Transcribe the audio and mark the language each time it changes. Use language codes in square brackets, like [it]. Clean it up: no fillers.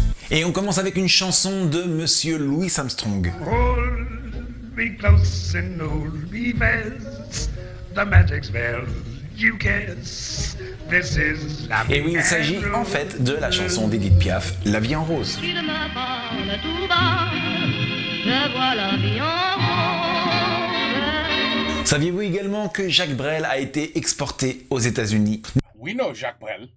[fr] Et on commence avec une chanson de Monsieur Louis Armstrong. [en] Hold me close and hold me fast. The magic spell you guess. This is la [fr] Et oui, il s'agit en fait de la chanson d'Edith Piaf, La vie en rose. Tu ne me parles tout bas, je vois la vie en rose. Saviez-vous également que Jacques Brel a été exporté aux États-Unis? [en] We know Jacques Brel.